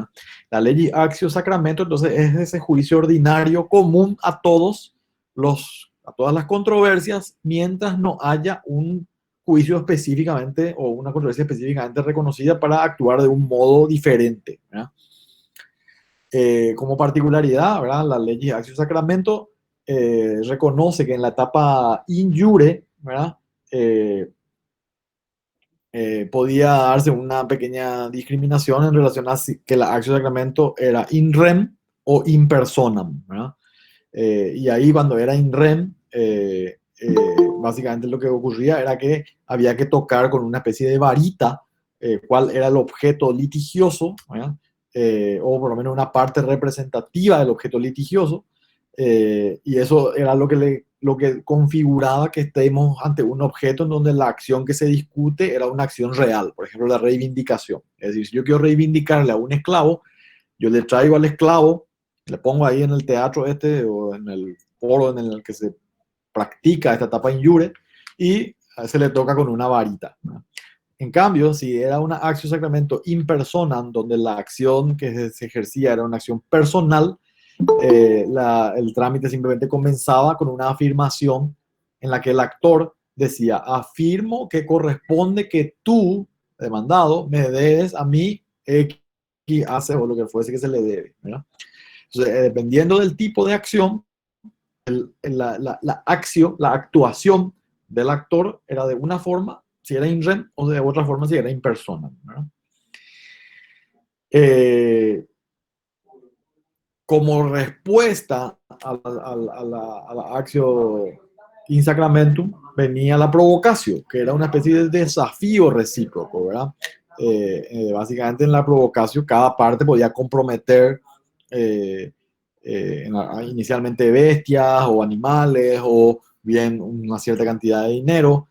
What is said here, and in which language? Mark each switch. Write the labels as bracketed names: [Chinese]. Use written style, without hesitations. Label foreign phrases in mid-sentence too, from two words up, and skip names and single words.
[Spanish] La ley [Latin] actio sacramento, [Spanish] entonces, es ese juicio ordinario común a a todas las controversias, mientras no haya un juicio específicamente o una controversia específicamente reconocida para actuar de un modo diferente, ¿verdad? Como particularidad, ¿verdad? La ley [Latin] actio sacramento [Spanish] reconoce que en la etapa [Latin] in iure, [Spanish] ¿verdad? Eh, podía darse una pequeña discriminación en relación a si, que la [Latin] actio sacramento [Spanish] era [Latin] in rem [Spanish] o [Latin] in personam, [Spanish] ¿verdad? Y ahí cuando era [Latin] in rem, [Spanish] básicamente lo que ocurría era que había que tocar con una especie de varita cuál era el objeto litigioso, ¿verdad? O por lo menos una parte representativa del objeto litigioso, y eso era lo que configuraba que estemos ante un objeto en donde la acción que se discute era una acción real, por ejemplo, la reivindicación. Es decir, si yo quiero reivindicarle a un esclavo, yo le traigo al esclavo, le pongo ahí en el teatro o en el foro en el que se practica esta etapa [Latin] in iure [Spanish] y se le toca con una varita, ¿no? En cambio, si era una [Latin] actio sacramento in personam, [Spanish] donde la acción que se ejercía era una acción personal, el trámite simplemente comenzaba con una afirmación en la que el actor decía: afirmo que corresponde que tú, demandado, me des a mí X hace o lo que fuese que se le debe, ¿verdad? Entonces, dependiendo del tipo de acción, la actuación del actor era de una forma, si era [Latin] in rem, [Spanish] o de otra forma, si era [Latin] in persona, [Spanish] ¿verdad? Como respuesta a la [Latin] actio in sacramentum [Spanish] venía la provocación, que era una especie de desafío recíproco, ¿verdad? Básicamente en la provocación cada parte podía comprometer eh, inicialmente bestias o animales o bien una cierta cantidad de dinero.